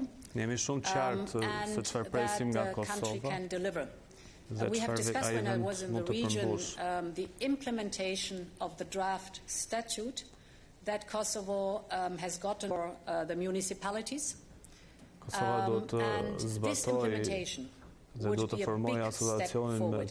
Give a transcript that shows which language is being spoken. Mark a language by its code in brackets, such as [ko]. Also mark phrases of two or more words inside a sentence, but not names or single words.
[sq] Jemi shumë qartë se çfarë presim nga Kosova. [en] We have discussed when I was in the region the implementation of the draft statute that Kosovo has gotten for the municipalities. And this implementation would be a big step forward.